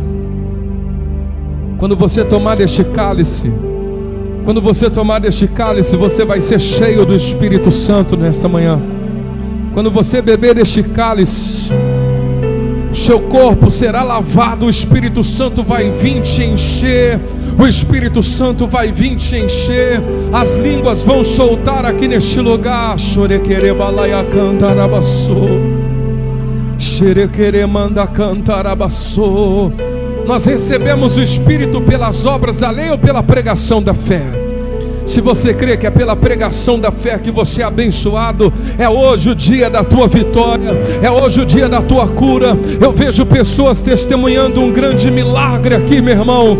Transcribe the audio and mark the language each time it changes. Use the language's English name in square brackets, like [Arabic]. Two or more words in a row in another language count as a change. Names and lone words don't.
[Portuguese] Quando você tomar este cálice, quando você tomar este cálice, você vai ser cheio do Espírito Santo nesta manhã. Quando você beber este cálice, seu corpo será lavado, o Espírito Santo vai vir te encher, o Espírito Santo vai vir te encher, as línguas vão soltar aqui neste lugar. Chorequerebalaia cantarabaçô, xerequeremanda cantarabaçô. Nós recebemos o Espírito pelas obras da lei ou pela pregação da fé? Se você crê que é pela pregação da fé que você é abençoado, é hoje o dia da tua vitória, é hoje o dia da tua cura. Eu vejo pessoas testemunhando um grande milagre aqui, meu irmão.